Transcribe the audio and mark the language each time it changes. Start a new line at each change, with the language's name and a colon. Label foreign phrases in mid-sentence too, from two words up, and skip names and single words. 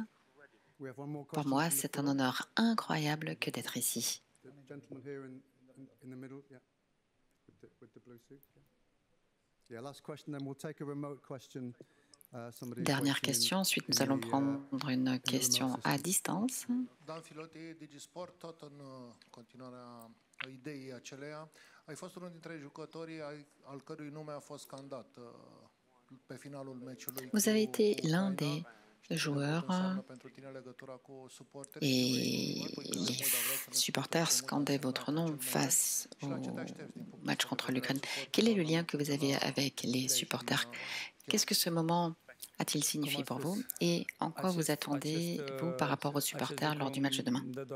French: Pour moi, c'est un honneur incroyable que d'être ici. Dernière question, ensuite nous allons prendre une question à distance.
Romanian: Ideii aceleia, ai fost unul dintre jucătorii al cărui nume a fost scandat pe finalul meciului.
French: Vous avez été l'un des joueurs et les supporters scandaient votre nom face au match contre l'Ukraine. Quel est le lien que vous avez avec les supporters? Qu'est-ce que ce moment a-t-il signifié pour vous et en quoi vous attendez-vous par rapport aux supporters lors du match de demain?